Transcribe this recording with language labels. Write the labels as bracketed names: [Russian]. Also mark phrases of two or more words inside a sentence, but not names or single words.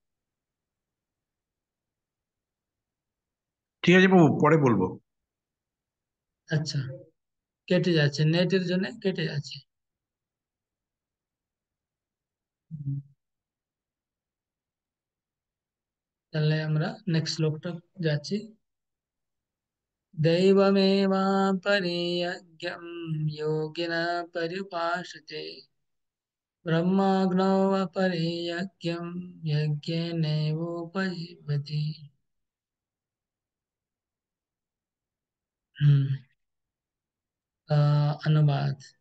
[Bangla] ঠিক আছে বাবু, পরে বলবো। আচ্ছা, কেটে যাচ্ছে, নেটের জন্য কেটে যাচ্ছে। হুম, তাহলে আমরা নেক্সট শ্লোকটা যাচ্ছি। [Sanskrit] दैवमेवापरे यज्ञं योगिनः पर्युपासते, ब्रह्माग्नौ अपरे यज्ञं यज्ञेनैवोपजीवति। हम्म, [Bangla] अनुवाद।